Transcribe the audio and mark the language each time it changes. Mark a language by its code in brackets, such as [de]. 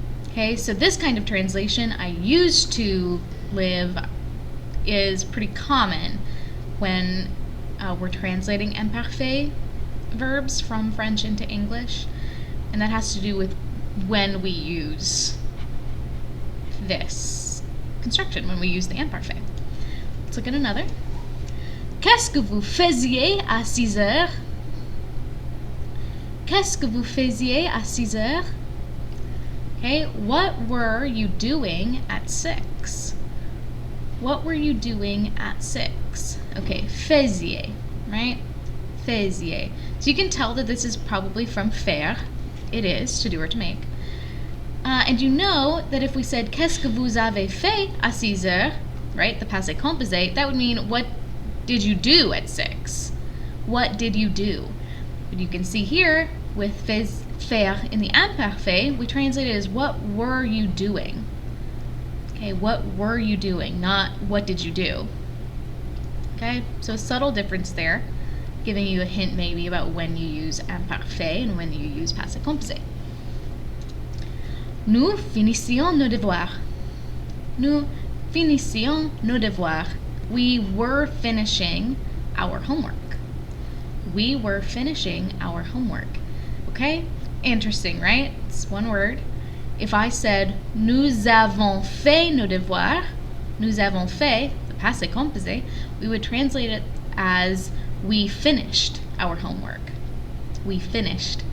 [en] Okay, so this kind of translation, I used to live, is pretty common when we're translating imparfait verbs from French into English, and that has to do with when we use this construction, when we use the imparfait. Let's look at another. [fr] Qu'est-ce que vous faisiez à 6 heures? Qu'est-ce que vous faisiez à 6 heures? [en] Okay, what were you doing at 6? What were you doing at 6? Okay, faisiez, right? Faisiez. So you can tell that this is probably from faire. It is, to do or to make. And you know that if we said [fr] qu'est-ce que vous avez fait à 6 heures, [en] right, the passé composé, that would mean what did you do at 6? What did you do? But you can see here with faire in the imparfait, we translate it as what were you doing? Okay, what were you doing, not what did you do? Okay, so a subtle difference there, giving you a hint maybe about when you use imparfait and when you use passé composé. [fr] Nous finissions nos devoirs. Nous finissions nos devoirs. [en] We were finishing our homework. We were finishing our homework. Okay, interesting, right? It's one word. If I said, [fr] nous avons fait nos devoirs, nous avons fait, [en] the passé composé, we would translate it as we finished our homework. We finished.